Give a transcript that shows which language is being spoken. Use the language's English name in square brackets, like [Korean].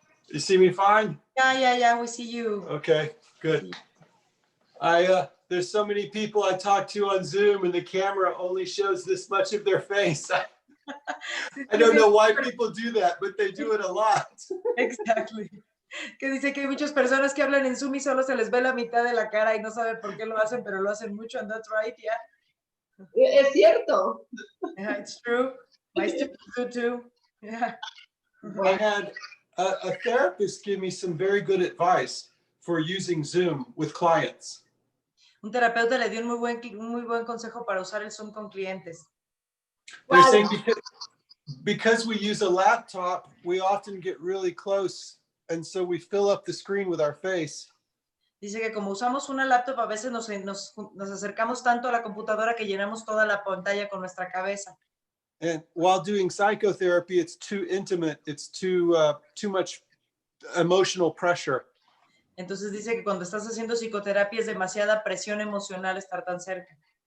[English] You see me fine? Yeah, we see you. Okay, good. There's so many people I talk to on Zoom and the camera only shows this much of their face. I don't know why people do that, but they do it a lot. Exactly. [Spanish] Que dice que hay muchas personas que hablan en Zoom y solo se les ve la mitad de la cara y no saben por qué lo hacen, pero lo hacen mucho, [English] and that's right, yeah. [Spanish] Es cierto. [English] Yeah, it's true. My students do too. Yeah. I had a therapist give me some very good advice for using Zoom with clients. [Spanish] Un terapeuta le dio un muy buen consejo para usar el Zoom con clientes. [English] They're saying because we use a laptop, we often get really close, and so we fill up the screen with our face. [Spanish] Dice que como usamos una laptop, a veces nos acercamos tanto a la computadora que llenamos toda la pantalla con nuestra cabeza. [English] And while doing psychotherapy, it's too intimate. It's too much emotional pressure. [Spanish] Entonces dice que cuando estás haciendo psicoterapia es demasiada presión emocional estar tan cerca.